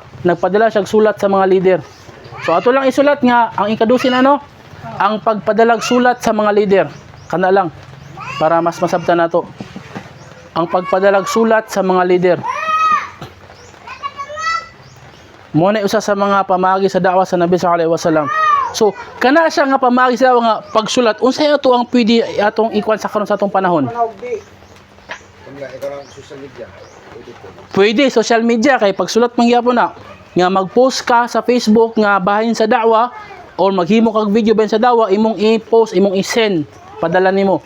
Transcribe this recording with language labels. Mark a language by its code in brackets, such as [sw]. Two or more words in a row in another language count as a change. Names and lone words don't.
[ceb] Nagpadala siya sulat sa mga leader. So ato lang isulat nga ang ikadusin ano? Ang pagpadalag sulat sa mga leader. Kana lang para mas masabtan nato. Ang pagpadalag sulat sa mga leader. Mo na usa sa mga pamagi sa da'wa sa Nabi [ar] صلى الله عليه وسلم. [ceb] So kana siya nga pamagi sa nga pagsulat unsay ato ang pwede atong ikuan sa karon sa atong panahon? Kung ikaw lang [en] social media, [ceb] pwede po. Pwede [en] social media [ceb] kay pagsulat man gyapon na nga mag-post ka sa Facebook nga bahin sa da'wa or maghimo kag video bahin sa da'wa imong i-post imong i-send padala nimo.